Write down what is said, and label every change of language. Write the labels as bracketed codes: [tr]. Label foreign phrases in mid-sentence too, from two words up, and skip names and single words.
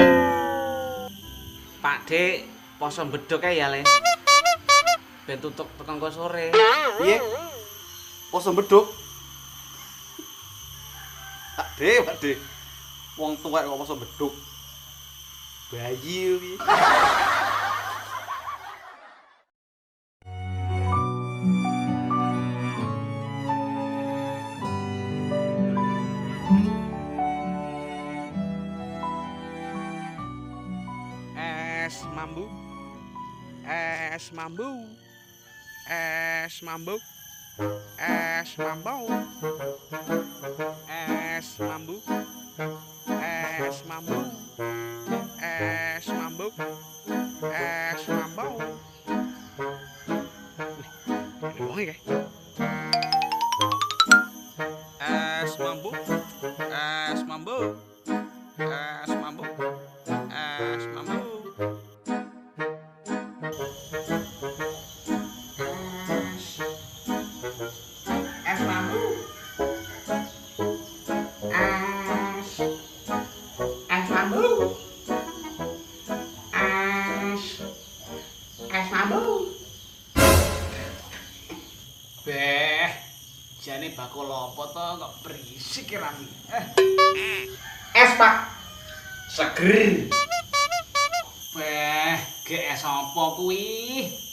[jv] Pakde poso bedhok ya, Le. Ben tutuk tekan kok sore. Piye? Poso beduk. Pakde. Wong tuwek kok poso beduk. Bayi iki. Es mambu, es mambu, es mambu, es mambu, es mambu, es mambu, es mambu, es mambu. Ini wong iki. Es mambu, es mambu, es mambu, es mambu. Es mambu. Es mambu. Es mambu. Beh, jane bakul apa to kok berisik ya Rami. Es, Pak. Seger. Beh, ge es apa kuwi?